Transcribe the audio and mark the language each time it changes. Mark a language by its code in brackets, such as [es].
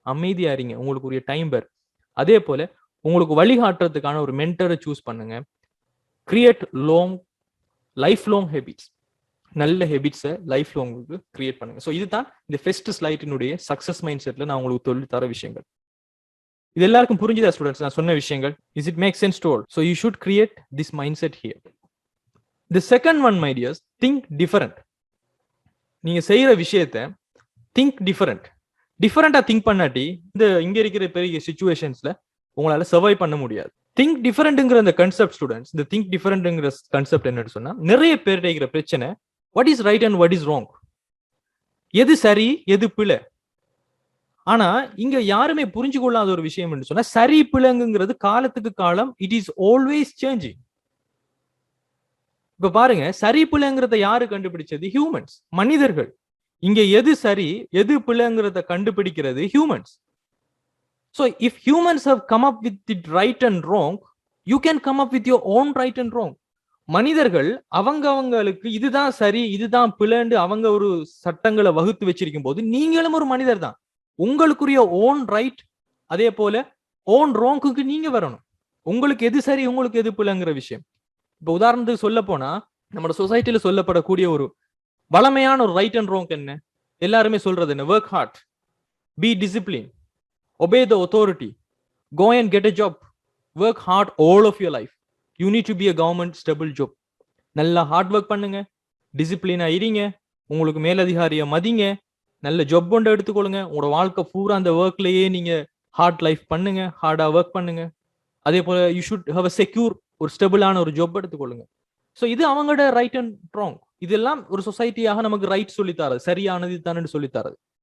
[ta] அமைதியா இருங்க, உங்களுக்கு ஒரு டைம் பேர். அதே போல உங்களுக்கு வழிகாட்டுறதுக்கான ஒரு மென்டரை சூஸ் பண்ணுங்க. [en] Create life long habits. [ta] நல்ல ஹேபிட்ஸை லைஃப் லாங்குக்கு கிரியேட் பண்ணுங்க. ஸோ இதுதான் இந்த ஃபர்ஸ்ட் ஸ்லைடினுடைய சக்சஸ் மைண்ட் செட்ல நான் உங்களுக்கு சொல்லி தர விஷயங்கள். இது எல்லாருக்கும் புரிஞ்சுதா ஸ்டூடெண்ட்ஸ் நான் சொன்ன விஷயங்கள்? [en] Is it make sense to ஆல்? So you should create this mind set here. The second one, my dears, think different. [ta] நீங்க செய்யற விஷயத்தை திங்க் டிஃபரெண்டா திங்க் பண்ணாட்டி இந்த இங்க இருக்கிற பெரிய சிச்சுவேஷன்ஸ்ல உங்களால சர்வை பண்ண முடியாது. திங்க் டிஃபரெண்ட்ங்கிற அந்த கன்செப்ட் ஸ்டூடெண்ட்ஸ், இந்த திங்க் டிஃபரெண்ட்ங்கிற கன்செப்ட் என்னன்னு சொன்னா, நிறைய பேர் இருக்கிற பிரச்சனை [en] what is right and what is wrong, [ta] எது சரி எது பிழை. ஆனா இங்க யாருமே புரிஞ்சு கொள்ளாத ஒரு விஷயம் என்று சொன்னா, சரி பிழைங்கிறது காலத்துக்கு காலம் [en] It is always changing. [ta] இப்ப பாருங்க, சரி பிழைங்கிறத யாரு கண்டுபிடிச்சது? ஹியூமன்ஸ், மனிதர்கள். இங்க எது சரி எது பிழைங்கிறத கண்டுபிடிக்கிறது humans. [en] So if humans have come up with it right and wrong, you can come up with your own right and wrong. [ta] மனிதர்கள் அவங்களுக்கு இதுதான் சரி இதுதான் பிழைன்னு அவங்க ஒரு சட்டங்களை வகுத்து வச்சிருக்கும் போது நீங்களும் ஒரு மனிதர் தான். உங்களுக்குரிய ஓன் ரைட் அதே போல ஓன் ராங்குக்கு நீங்க வரணும். உங்களுக்கு எது சரி உங்களுக்கு எது பிழைங்கிற விஷயம். இப்ப உதாரணத்துக்கு சொல்ல போனா, நம்ம சொசைட்டில சொல்லப்படக்கூடிய ஒரு வளமையான ஒரு ரைட் அண்ட் ராங் என்ன? எல்லாருமே சொல்றது என்ன? [en] Work hard, be discipline, obey the authority, go and get a job, work hard all of your life, you need to be a government stable job. [ta] நல்லா ஹார்ட் ஒர்க் பண்ணுங்க, டிசிப்ளினா இருங்க, உங்களுக்கு மேலதிகாரிய மதிங்க, நல்ல job ஒன்று எடுத்துக்கொள்ளுங்க, உங்களோட வாழ்க்கை பூரா அந்த ஒர்க்லயே நீங்க ஹார்ட் லைஃப் பண்ணுங்க, ஹார்டா ஒர்க் பண்ணுங்க. அதே போல [en] you should have a secure, [ta] ஒரு ஸ்டெபிளான ஒரு ஜாப் எடுத்துக்கொள்ளுங்க. ஸோ இது அவங்களோட ரைட் அண்ட் ராங். இதெல்லாம் ஒரு சொசைட்டியாக நமக்கு ரைட் சொல்லித்தாரது, சரியானது தானே சொல்லித்தாரது.